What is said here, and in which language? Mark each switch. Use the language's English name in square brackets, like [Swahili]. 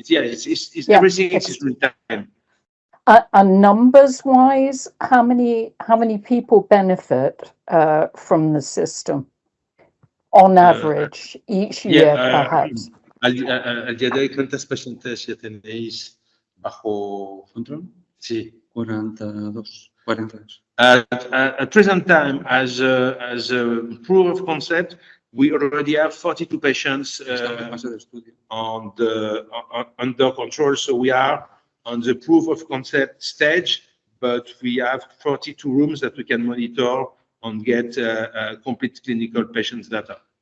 [English] Everything is real-time. And numbers-wise, how many people benefit from the system? on average each year, perhaps? [Spanish] Al día de hoy, ¿cuántas pacientes ya tenéis bajo control? Sí. 42. [English] At present time, as a proof of concept, we already have 42 patients under control. So we are on the proof of concept stage, but we have 42 rooms that we can monitor and get complete clinical patients data.